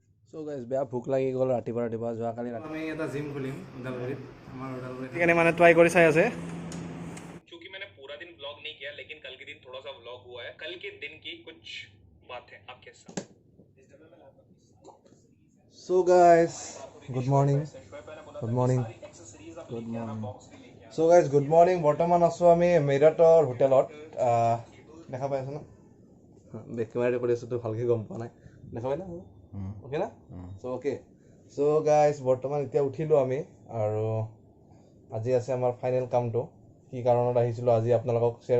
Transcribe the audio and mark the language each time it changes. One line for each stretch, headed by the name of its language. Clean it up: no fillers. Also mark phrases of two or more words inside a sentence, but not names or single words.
English: so guys
Assamese: বেয়া ভোক লাগি গ'ল ৰাতিপুৱা যোৱাকালি আমি এটা জিম খুলিম ওদালগুৰিত আমাৰ ওদালগুৰিত সেইকাৰণে মানে ট্ৰাই কৰি চাই আছে
Hindi: क्योंकि मैंने पूरा दिन ब्लॉग नहीं किया लेकिन कल के दिन थोड़ा सा ब्लॉग हुआ है कल के दिन की कुछ बातें आपके साथ
English: so guys good morning so guys good morning
Assamese: বৰ্তমান আছোঁ আমি মেৰিটৰ হোটেলত দেখা পাই আছো ন
English: back camera
Assamese: কৰি আছোঁ তো ভালকৈ গম পোৱা নাই দেখা পাই না অ'কে না
English: so guys
Assamese: বৰ্তমান এতিয়া উঠিলোঁ আমি আৰু আজি আছে আমাৰ ফাইনেল কামটো কি কাৰণত আহিছিলোঁ আজি আপোনালোকক শ্বেয়াৰ